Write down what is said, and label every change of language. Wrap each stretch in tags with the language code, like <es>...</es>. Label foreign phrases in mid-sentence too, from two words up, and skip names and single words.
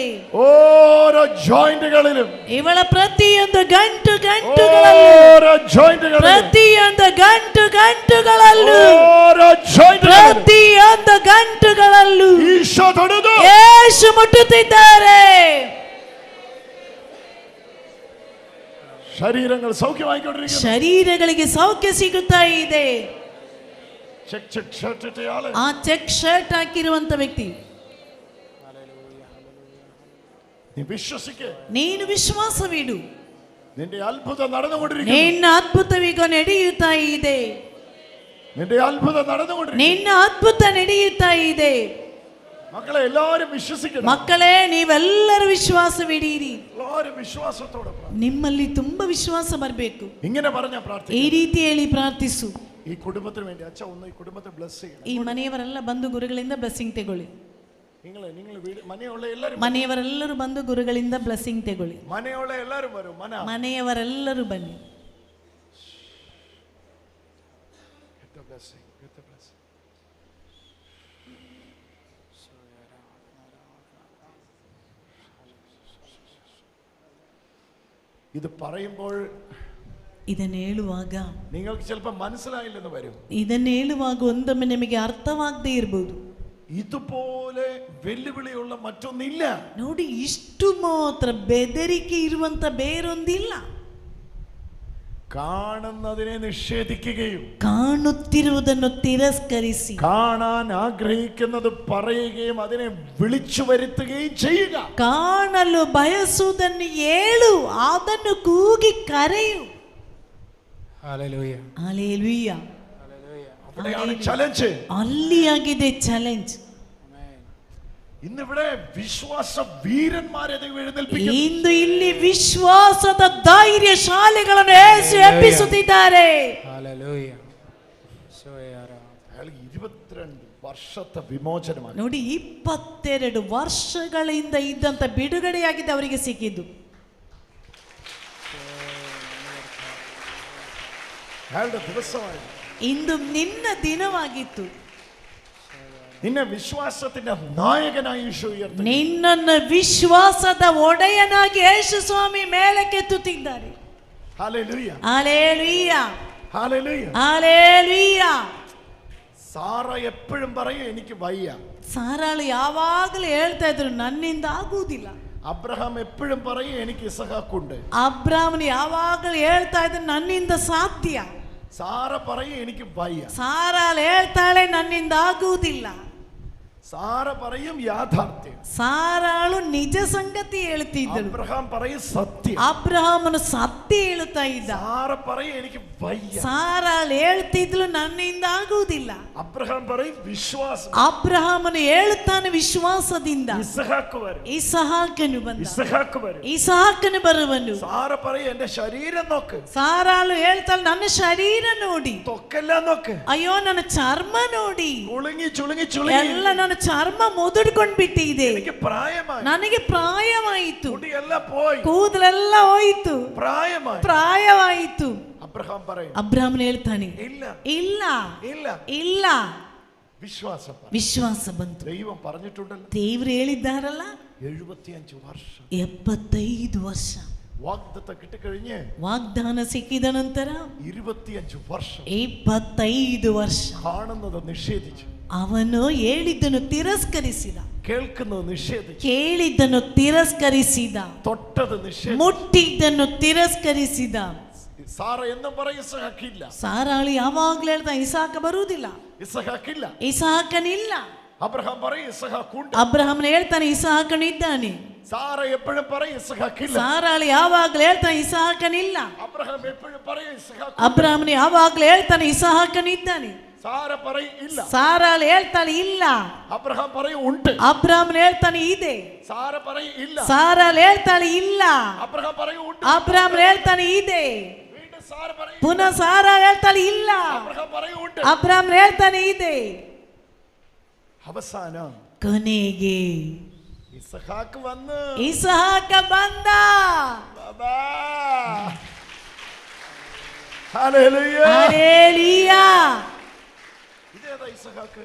<ml>ഓരോ ജോയിന്റുകളിലും,</ml> <kn>ಇವಳ ಪ್ರತಿಯೊಂದು ಗಂಟುಗಳಲ್ಲೂ, ಪ್ರತಿಯೊಂದು ಗಂಟುಗಳಲ್ಲೂ, ಪ್ರತಿಯೊಂದು ಗಂಟುಗಳಲ್ಲೂ ಯೇಸು ಮುಟ್ಟುತ್ತಿದ್ದಾರೆ.</kn> <ml>ശരീരങ്ങൾ സൗഖ്യമായിക്കൊണ്ടിരിക്കുന്നു.</ml> <kn>ಶರೀರಗಳಿಗೆ ಸೌಖ್ಯ ಸಿಗುತ್ತಾ ಇದೆ. ಆ ಚೆಕ್ ಶರ್ಟ್ ಹಾಕಿರುವಂತ ವ್ಯಕ್ತಿ, ನೀನು ವಿಶ್ವಾಸವಿಡು.</kn> <ml>നിന്റെ അത്ഭുതം നടന്നുകൊണ്ടിരിക്കുന്നു.</ml> <kn>ನಿನ್ನ ಅದ್ಭುತವೀಗ ನಡೆಯುತ್ತಾ ಇದೆ.</kn> <ml>നിന്റെ അത്ഭുതം നടന്നുകൊണ്ടിരിക്കുന്നു.</ml> <kn>ನಿನ್ನ ಅದ್ಭುತ ನಡೆಯುತ್ತಾ ಇದೆ.</kn> <ml>മക്കളെ എല്ലാവരും വിശ്വസിക്കണം.</ml> <kn>ಮಕ್ಕಳೇ ನೀವೆಲ್ಲರೂ ವಿಶ್ವಾಸವಿಡೀರಿ.</kn> <ml>എല്ലാവരും വിശ്വാസത്തോടെ</ml> <kn>ನಿಮ್ಮಲ್ಲಿ ತುಂಬಾ ವಿಶ್ವಾಸ ಬರಬೇಕು.</kn> <ml>ഇങ്ങനെ പറഞ്ഞ പ്രാർത്ഥന,</ml> <kn>ಈ ರೀತಿ ಹೇಳಿ ಪ್ರಾರ್ಥಿಸು.</kn> <ml>ഈ കുടുംബത്തിന് വേണ്ടി അച്ഛ ഒന്ന് ഈ കുടുംബത്തെ ബ്ലെസ് ചെയ്യണം.</ml> <kn>ಈ ಮನೆಯವರೆಲ್ಲ ಬಂದು ಗುರುಗಳಿಂದ ಬ್ಲೆಸ್ಸಿಂಗ್ ತಗೊಳ್ಳಿ. ಮನೆಯವರೆಲ್ಲರೂ ಬಂದು ಗುರುಗಳಿಂದ ಬ್ಲೆಸ್ಸಿಂಗ್ ತಗೊಳ್ಳಿ. ಮನೆಯವರೆಲ್ಲರೂ ಬರು. ಮನೆಯವರೆಲ್ಲರೂ ಬನ್ನಿ.</kn> <ml>ഇത് പറയുമ്പോൾ,</ml> <kn>ಇದನ್ನು ಹೇಳುವಾಗ</kn> <ml>നിങ്ങൾക്ക് ചിലപ്പോൾ മനസ്സിലായില്ലെന്ന് വരും.</ml> <kn>ಇದನ್ನು ಹೇಳುವಾಗ ಒಂದೊಮ್ಮೆ ನಿಮಗೆ ಅರ್ಥವಾಗದೇ ಇರಬಹುದು.</kn> <ml>ഇതുപോലെ വെല്ലുവിളിയുള്ള മറ്റൊന്നില്ല.</ml> <kn>ನೋಡಿ, ಇಷ್ಟು ಮಾತ್ರ ಬೆದರಿಕೆ ಇರುವಂತ ಬೇರೊಂದಿಲ್ಲ.</kn> <ml>കാണുന്നതിനെ നിഷേധിക്കുകയും</ml> <kn>കാണുತ್ತಿರುವುದನ್ನು ತಿರಸ್ಕರಿಸಿ,</kn> <ml>കാണാൻ ആഗ്രഹിക്കുന്നത് പറയുകയും അതിനെ വിളിച്ചു വരുത്തുകയും ചെയ്യുക.</ml> <kn>കാണಲು ಬಯಸುವುದನ್ನು ಹೇಳು, ಅದನ್ನು ಕೂಗಿ ಕರೆಯು.</kn> <ml>ഹല്ലേലൂയ, ഹല്ലേലൂയ. അവിടെയാണ് ചലഞ്ച്.</ml> <kn>അಲ್ಲಿയാಗಿದೆ ಚಾಲೆಂಜ್.</kn> <ml>ഇന്നിവിടെ വിശ്വാസ വീരന്മാരെ ദൈവം എഴുന്നേൽപ്പിക്കുന്നു.</ml> <kn>ಇಂದು ಇಲ್ಲಿ ವಿಶ್ವಾಸದ ಧೈರ್ಯಶಾಲಿಗಳನ್ನು ಯೇಸು ಎಬ್ಬಿಸುತ್ತಿದ್ದಾರೆ.</kn> <ml>ഹല്ലേലൂയ. 22 വർഷത്തെ വിമോചനമാണ്.</ml> <kn>ನೋಡಿ, 22 ವರ್ಷಗಳಿಂದ ಇದ್ದಂತ ಬಿಡುಗಡೆಯಾಗಿದೆ ಅವರಿಗೆ ಸಿಕ್ಕಿದ್ದು. ಇಂದು ನಿನ್ನ ದಿನವಾಗಿತ್ತು.</kn> <ml>നിന്നെ വിശ്വാസത്തിന്റെ നായകനായി യേശു ഉയർത്തി.</ml> <kn>ನಿನ್ನನ್ನು ವಿಶ್ವಾಸದ ಒಡೆಯನಾಗಿ ಯೇಸು ಸ್ವಾಮಿ ಮೇಲಕ್ಕೆತ್ತುತ್ತಿದ್ದಾರೆ.</kn> <ml>ഹല്ലേലൂയ, ഹല്ലേലൂയ, ഹല്ലേലൂയ, ഹല്ലേലൂയ. സാറ എപ്പോഴും പറയും എനിക്ക് വയ്യ.</ml> <kn>സാറാಳು ಯಾವಾಗಲೂ ಹೇಳ್ತಾ ಇದ್ರು ನನ್ನಿಂದ ಆಗುವುದಿಲ್ಲ.</kn> <ml>അബ്രഹാം എപ്പോഴും പറയും എനിക്ക് ഇസഹാക്കുണ്ട്.</ml> <kn>ಅಬ್ರಾಮನು ಯಾವಾಗಲೂ ಹೇಳ್ತಾ ಇದ್ರು ನನ್ನಿಂದ ಸಾಧ್ಯ.</kn> <ml>സാറ പറയും എനിക്ക് വയ്യ.</ml> <kn>ಸಾರಾಳು ಹೇಳ್ತಾಳೆ ನನ್ನಿಂದ ಆಗುವುದಿಲ್ಲ.</kn> <ml>സാറ പറയും യാഥാർത്ഥ്യം.</ml> <kn>ಸಾರಾಳು ನಿಜ ಸಂಗತಿ ಹೇಳ್ತಿದ್ದಳು.</kn> <ml>അബ്രഹാം പറയും സത്യം.</ml> <kn>ಅಬ್ರಹಾಮನು ಸತ್ಯ ಹೇಳ್ತಾ ಇದ್ದ.</kn> <ml>സാറ പറയും എനിക്ക് വയ്യ.</ml> <kn>ಸಾರಾಳು ಹೇಳ್ತಿದ್ಲು ನನ್ನಿಂದ ಆಗುವುದಿಲ್ಲ.</kn> <ml>അബ്രഹാം പറയും വിശ്വാസം.</ml> <kn>ಅಬ್ರಹಾಮನು ಹೇಳುತ್ತಾನೆ ವಿಶ್ವಾಸದಿಂದ.</kn> <ml>ഇസ്ഹാക്ക് വരും.</ml> <kn>ಇಸಾಕನು ಬಂದ.</kn> <ml>ഇസ്ഹാക്ക് വരും.</ml> <kn>ಇಸಾಕನು ಬರುವನು.</kn> <ml>സാറ പറയും എന്റെ ശരീരം നോക്ക്.</ml> <kn>ಸಾರಾಳು ಹೇಳ್ತಾಳೆ ನನ್ನ ಶರೀರ ನೋಡಿ.</kn> <ml>തൊക്കെല്ലാം നോക്ക്.</ml> <kn>ಅಯ್ಯೋ ನನ್ನ ಚರ್ಮ ನೋಡಿ.</kn> <ml>ചുളുങ്ങി ചുളുങ്ങി ചുളുങ്ങി</ml> <kn>ಎಲ್ಲ ನನ್ನ ಚರ್ಮ ಮುದುಡ್ಕೊಂಡ್ಬಿಟ್ಟಿದೆ.</kn> <ml>എനിക്ക് പ്രായമായി.</ml> <kn>ನನಗೆ ಪ್ರಾಯವಾಯಿತು.</kn> <ml>മുടിയെಲ್ಲ പോയി.</ml> <kn>ಕೂದಲೆಲ್ಲ ಹೋಯಿತು.</kn> <ml>പ്രായമായി.</ml> <kn>ಪ್ರಾಯವಾಯಿತು.</kn> <ml>അബ്രഹാം പറയും.</ml> <kn>ಅಬ್ರಹಾಮನು ಹೇಳ್ತಾನೆ</kn> <ml>ഇല്ല</ml> <kn>ಇಲ್ಲ</kn> <ml>ഇല്ല</ml> <kn>ಇಲ್ಲ.</kn> <ml>വിശ്വാസം.</ml> <kn>ವಿಶ್ವಾಸ ಬಂತು.</kn> <ml>ദൈവം പറഞ്ഞിട്ടുണ്ടല്ലോ.</ml> <kn>ದೇವರು ಹೇಳಿದ್ದಾರಲ್ಲ</kn> <ml>75 വർഷം.</ml> <kn>75 ವರ್ಷ</kn> <ml>വാഗ്ദത്തം കിട്ടിക്കഴിഞ്ഞ്</ml> <kn>ವಾಗ್ದಾನ ಸಿಕ್ಕಿದ ನಂತರ</kn> <ml>25 വർഷം</ml> <kn>25 ವರ್ಷ</kn> <ml>കാണുന്നത് നിഷേധിച്ചു.</ml> <kn>ಅವನು ಹೇಳಿದ್ದನ್ನು ತಿರಸ್ಕರಿಸಿದ.</kn> <ml>കേൾക്കുന്നത് നിഷേധിച്ചു.</ml> <kn>ಕೇಳಿದ್ದನ್ನು ತಿರಸ್ಕರಿಸಿದ.</kn> <ml>തൊട്ടത് നിഷേധിച്ചു.</ml> <kn>ಮುಟ್ಟಿದ್ದನ್ನು ತಿರಸ್ಕರಿಸಿದ.</kn> <ml>സാറ എന്നും പറയും ഇസ്ഹാക്കില്ല.</ml> <kn>ಸಾರಾಳು ಯಾವಾಗ್ಲೂ ಹೇಳ್ತಾ ಇಸಾಕ ಬರುವುದಿಲ್ಲ.</kn> <ml>ഇസ്ഹാക്കില്ല.</ml> <kn>ಇಸಾಕನಿಲ್ಲ.</kn> <ml>അബ്രഹാം പറയും ഇസ്ഹാക്കുണ്ട്.</ml> <kn>ಅಬ್ರಹಾಮನು ಹೇಳ್ತಾನೆ ಇಸಾಕನು ಇದ್ದಾನೆ.</kn> <ml>സാറ എപ്പോഴും പറയും ഇസ്ഹാക്കില്ല.</ml> <kn>ಸಾರಾಳು ಯಾವಾಗ್ಲೂ ಹೇಳ್ತಾನೆ ಇಸಾಕನಿಲ್ಲ.</kn> <ml>അബ്രഹാം എപ്പോഴും പറയും ഇസ്ഹാക്ക്.</ml> <kn>ಅಬ್ರಹಾಮನು ಯಾವಾಗ್ಲೂ ಹೇಳ್ತಾನೆ ಇಸಾಕನಿದ್ದಾನೆ.</kn> <ml>സാറ പറയും ഇല്ല.</ml> <kn>ಸಾರಾಳು ಹೇಳ್ತಾಳೆ ಇಲ್ಲ.</kn> <ml>അബ്രഹാം പറയും ഉണ്ട്.</ml> <kn>ಅಬ್ರಹಾಮನು ಹೇಳ್ತಾನೆ ಇದೆ.</kn> <ml>സാറ പറയും ഇല്ല.</ml> <kn>ಸಾರಾಳು ಹೇಳ್ತಾಳೆ ಇಲ್ಲ.</kn> <ml>അബ്രഹാം പറയും ഉണ്ട്.</ml> <kn>ಅಬ್ರಹಾಮನು ಹೇಳ್ತಾನೆ ಇದೆ.</kn> <ml>വീണ്ടും സാറ പറയും.</ml> <kn>ಪುನಃ ಸಾರಾ ಹೇಳ್ತಾಳೆ ಇಲ್ಲ.</kn> <ml>അബ്രഹാം പറയും ഉണ്ട്.</ml> <kn>ಅಬ್ರಹಾಮನು ಹೇಳ್ತಾನೆ ಇದೆ.</kn> <ml>അവസാനം</ml> <kn>ಕೊನೆಗೆ</kn> <ml>ഇസ്ഹാക്ക് വന്നു.</ml> <kn>ಇಸಾಕ ಬಂದ.</kn> <ml>ബാബാ ഹല്ലേലൂയ.</ml> <kn>ಹಲ್ಲೆಲೂಯ.</kn> <ml>ഇതേതാ ഇസ്ഹാക്ക്?</ml>